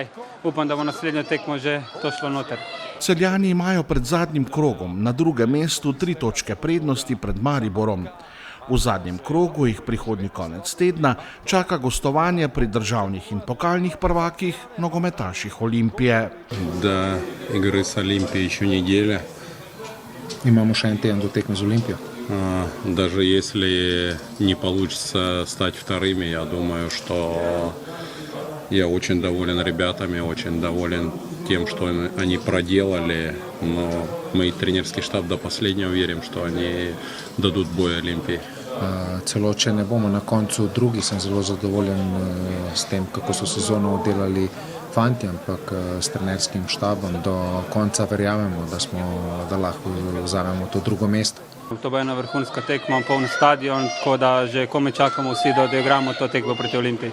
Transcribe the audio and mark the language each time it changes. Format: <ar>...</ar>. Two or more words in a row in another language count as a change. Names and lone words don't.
<sl>Upam, da bo naslednjo tekmo že to šlo noter. Celjani imajo pred zadnjim krogom na drugem mestu 3 točke prednosti pred Mariborom. V zadnjem krogu jih prihodnji konec tedna čaka gostovanje pri državnih in pokalnih prvakih nogometaših Olimpije.</sl> <ru>До игры с Олимпией еще неделя.</ru> <sl>Imamo še en teden do tekme z Olimpijo.</sl> <ru>Даже если не получится стать вторыми, я думаю, что я очень доволен ребятами, очень доволен тем, что они проделали. Но мы тренерский штаб до последнего верим, что они дадут бой Олимпии.</ru> <sl>Celo če ne bomo na koncu drugi, sem zelo zadovoljen s tem, kako so sezono oddelali fanti, ampak s trenerskim štabom do konca verjamemo, da lahko vzamemo to drugo mesto. To bo ena vrhunska tekma, poln stadion, tako da že komaj čakamo vsi, da odigramo to tekmo proti Olimpiji.</sl>